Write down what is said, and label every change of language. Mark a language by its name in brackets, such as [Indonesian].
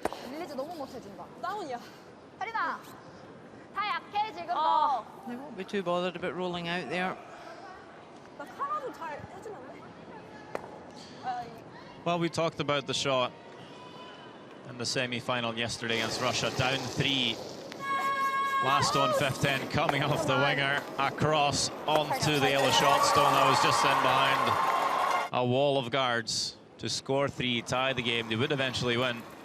[Korean] 릴리즈 너무 못해준다. 다운이야. 다리다. 괜찮아. 다 약해 지금 너. [English] They won't be too bothered about rolling out there. [Korean] 나 카라도 잘 해주면 안 돼? [English] Well, we talked about the shot in the semi-final yesterday against Russia, down 3. Last on 15, coming off the winger, across onto the yellow shot stone that was just in behind a wall of guards to score 3, tie the game. They would eventually win.